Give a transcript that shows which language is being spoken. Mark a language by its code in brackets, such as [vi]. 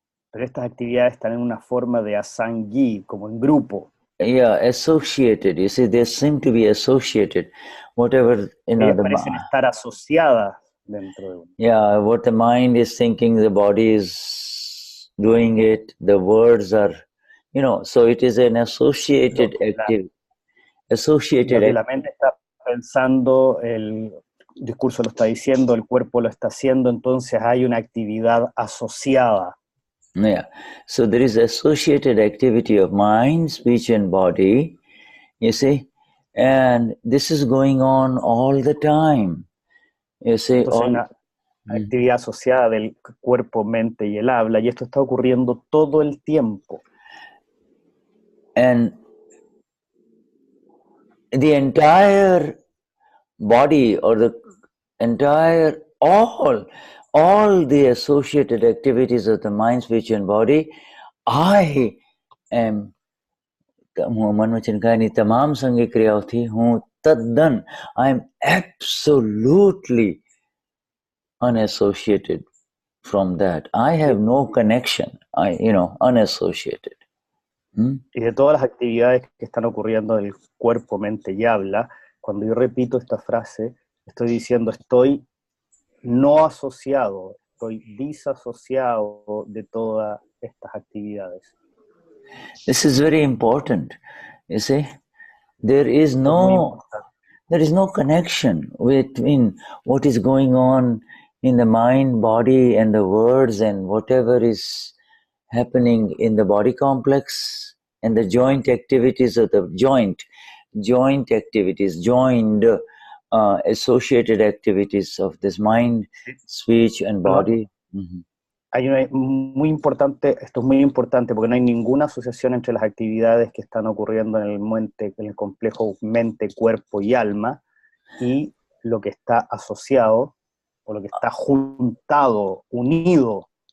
[es] Pero estas actividades están en una forma de asangí, como en grupo. [en] Yeah, associated. You see, they seem to be associated. Whatever, you know, [es] parecen estar asociadas dentro de uno. [en] Yeah, what the mind is thinking, the body is doing it, the words are, you know, so it is an associated activity. Associated. [es] Lo que la mente está pensando, el discurso lo está diciendo, el cuerpo lo está haciendo, entonces hay una actividad asociada. [en] Yeah, so there is associated activity of mind, speech, and body, you see, and this is going on all the time. You see, [es] entonces hay una actividad asociada del cuerpo, mente y el habla, y esto está ocurriendo todo el tiempo. [en] And the entire body or the entire, all the associated activities of the mind, speech and body, I am [gu] tamaam sangi kriyaothi hu taddan. [en] I am absolutely unassociated from that. I have no connection. Unassociated. [es] Y de todas las actividades que están ocurriendo en el cuerpo, mente y habla, cuando yo repito esta frase, estoy diciendo estoy no asociado, estoy disasociado de todas estas actividades. [en] This is very important. You see, there is no connection between what is going on in the mind, body, and the words, and whatever is happening in the body complex and the joint activities of the joint activities, joined associated activities of this mind, speech, and body. [es] Hay esto es muy importante porque no hay ninguna asociación entre las actividades que están ocurriendo en el complejo mente, cuerpo y alma y lo que está asociado o lo que está juntado, unido.